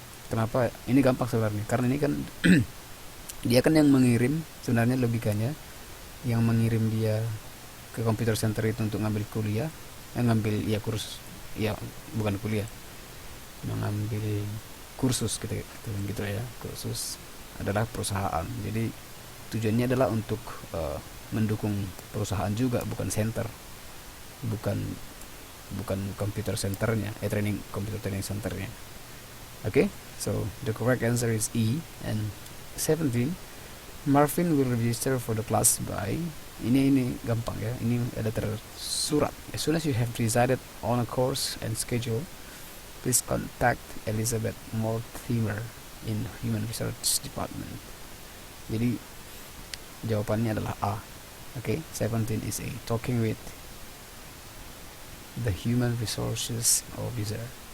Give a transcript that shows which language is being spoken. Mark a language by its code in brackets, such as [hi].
[id] Kenapa ini gampang sebenarnya? Karena ini kan dia kan yang mengirim, sebenarnya logikanya yang mengirim dia ke computer center itu untuk ngambil kuliah, ngambil kursus, bukan kuliah, mengambil kursus gitu ya, kursus adalah perusahaan. Jadi tujuannya adalah untuk mendukung perusahaan juga, bukan center, bukan computer centernya, computer training centernya. [en] Okay, so the correct answer is E. And 17, Marvin will register for the class by, [id] ini gampang ya, ini ada tersurat. [en] As soon as you have decided on a course and schedule, please contact Elizabeth Mortimer in Human Research Department. [id] Jadi jawabannya adalah A. [en] Okay, 17 is A. Talking with the Human Resources Officer.